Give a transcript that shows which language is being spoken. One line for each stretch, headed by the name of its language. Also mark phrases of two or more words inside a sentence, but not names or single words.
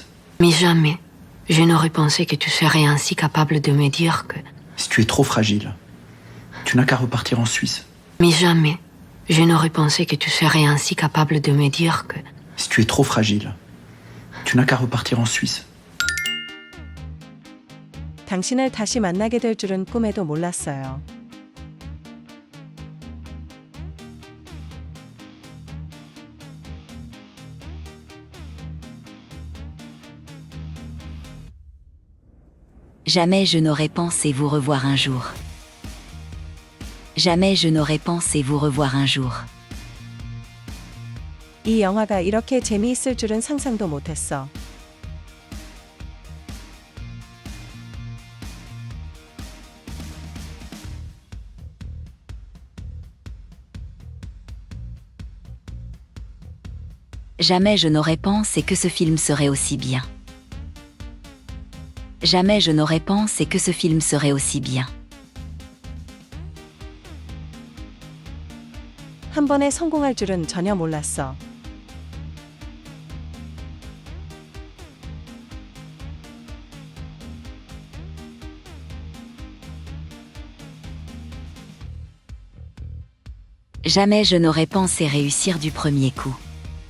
French: Mais jamais je n'aurais pensé que tu serais ainsi capable de me dire que. Si tu es trop fragile, tu n'as qu'à repartir en Suisse. Mais jamais je n'aurais pensé que tu serais ainsi capable de me dire que. Si tu es trop fragile, tu n'as qu'à repartir en Suisse.
Korean: 당신을 다시 만나게 될 줄은 꿈에도 몰랐어요.
French: Jamais je n'aurais pensé vous revoir un jour. Jamais je n'aurais pensé vous revoir un jour.
Korean: 이 영화가 이렇게 재미있을 줄은 상상도 못했어.
French: Jamais je n'aurais pensé que ce film serait aussi bien. Jamais je n'aurais pensé que ce film serait aussi bien.
Korean: 한 번에 성공할 줄은 전혀 몰랐어.
French: Jamais je n'aurais pensé réussir du premier coup.